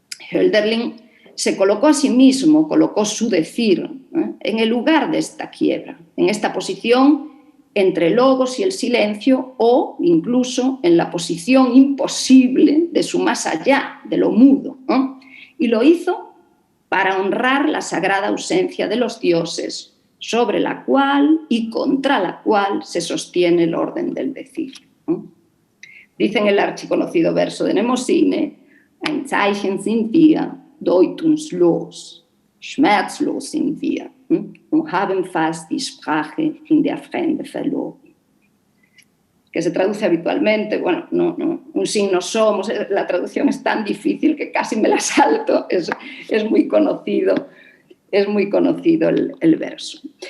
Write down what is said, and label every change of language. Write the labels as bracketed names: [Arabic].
[Spanish] Hölderlin se colocó a sí mismo, colocó su decir, en el lugar de esta quiebra, en esta posición entre el logos y el silencio, o incluso en la posición imposible de su más allá, de lo mudo, ¿no? Y lo hizo para honrar la sagrada ausencia de los dioses, sobre la cual y contra la cual se sostiene el orden del decir, ¿no? Dice en el archiconocido verso de Mnemosyne: [German] Ein Zeichen sind wir, deutungslos, schmerzlos sind wir, und haben fast die Sprache in der Fremde verloren. [Spanish] Que se traduce habitualmente, bueno, un signo somos, la traducción es tan difícil que casi me la salto, es muy conocido el verso.